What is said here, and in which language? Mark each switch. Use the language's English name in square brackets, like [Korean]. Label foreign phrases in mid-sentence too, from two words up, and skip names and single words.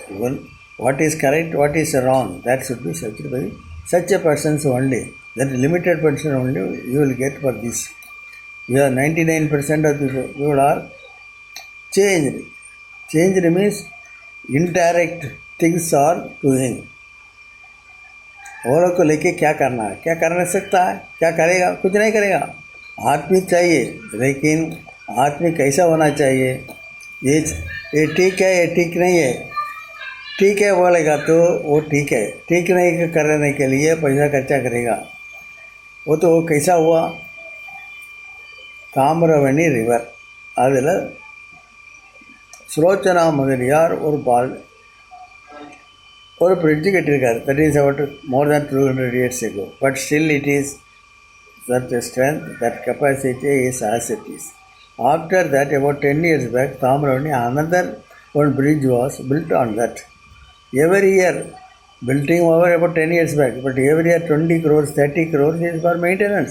[English] Well, what is correct, what is wrong, that should be searched by such a person only. That limited person only you will get for this. We are 99% of the people are changed. Changed means indirect things are doing. [Hindi] औरों को लेके क्या करना है, क्या कर सकता है, क्या करेगा? कुछ नहीं करेगा. आदमी चाहिए, लेकिन आदमी कैसा होना चाहिए? ये ठीक है, ये ठीक नहीं है. ठीक है बोलेगा तो वो ठीक है, ठीक नहीं करने के लिए पैसा खर्चा करेगा. वो तो वो कैसा हुआ? [Tamil] தாமிரபரணி ரிவர், அதில் சுலோச்சனா முதலியார் ஒரு பிரிட்ஜு கட்டியிருக்காரு. [English] that is about more than 200 years ago. but still it is that strength, that capacity is as it is. After that, about 10 years back, Tamravani, another one bridge was built on that. Every year, building over about 10 years back, but every year 20 crores, 30 crores is for maintenance.